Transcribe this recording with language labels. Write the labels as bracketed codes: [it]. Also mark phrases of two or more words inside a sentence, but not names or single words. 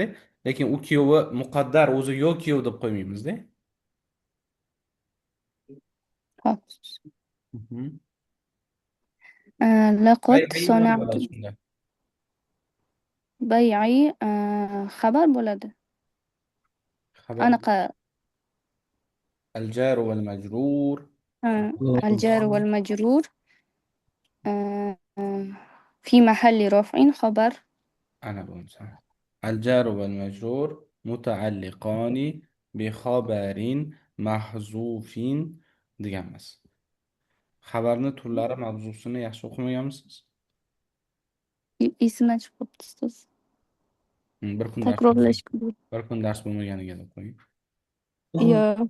[uz] Lekin u kuyovi muqaddar o'zi yo'q kuyov deb qo'ymaymizda. hop. Mhm. [ar] لقد [uz] Bay'i nima [ar] صنعت [uz] bo'ladi shunda? بيعي xabar bo'ladi. Xabar Anaqa [ar] الجار والمجرور. الجار والمجرور في محل رفع خبر. [uz] Ana bo'lsa. [ar] الجار والمجرور متعلقان بخبر محذوف [uz] deganmiz. Xabarni turlari mavzusini yaxshi o'qimaganmisiz? Esimdan chiqib qolibdi ustoz. Bir kun dars Takrorlash kerak. bir kun dars bo'lmaganiga deb qo'ying. Yo'q.